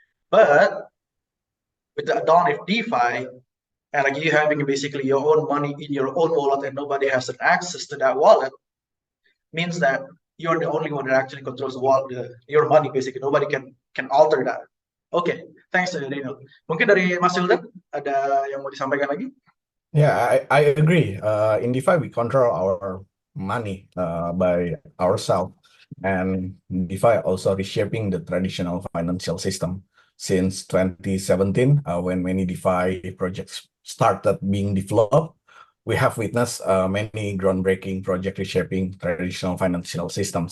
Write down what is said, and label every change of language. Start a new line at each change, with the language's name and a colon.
English: But with the dawn of DeFi, and like you having basically your own money in your own wallet and nobody has an access to that wallet, means that you're the only one that actually controls the wallet, your money basically. Nobody can alter that. Oke, thanks Daniel.
Indonesian: Mungkin dari Mas Hilda ada yang mau disampaikan lagi?
English: Yeah, I agree. In DeFi, we control our money by ourselves. And DeFi also reshaping the traditional financial system. Since 2017, when many DeFi projects started being developed, we have witnessed many groundbreaking projects reshaping traditional financial systems.